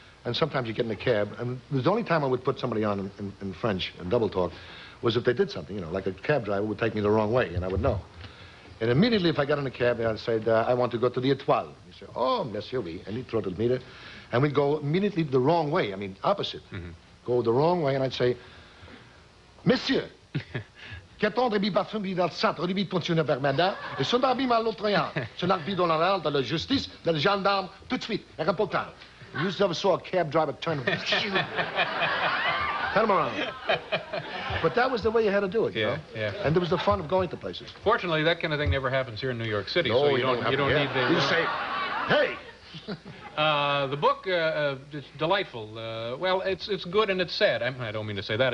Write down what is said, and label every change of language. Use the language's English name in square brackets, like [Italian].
[English] And sometimes you get in a cab, and the only time I would put somebody on in French and double talk was if they did something, you know, like a cab driver would take me the wrong way, and I would know. And immediately, if I got in a cab, I'd say, "I want to go to the Étoile." He'd say, [French] "Oh, monsieur, oui." [English] And he'd throw the meter, and we'd go immediately the wrong way. I mean, opposite. Go the wrong way, and I'd say, [French] "Monsieur, qu'attendre bi parfum bi dans le centre, bi continuer vers Manda, et son arbi mal l'autre rien. Son arbi dans la justice, dans le gendarme, tout de suite, il n'y a pas de temps." [English] You just never saw a cab driver turn him around. But that was the way you had to do it, you know? Yeah. And there was the fun of going to places. Fortunately, that kind of thing never happens here in New York City, No, so you don't need the... You say, hey! The book, it's delightful. Well, it's good and it's sad. I don't mean to say that.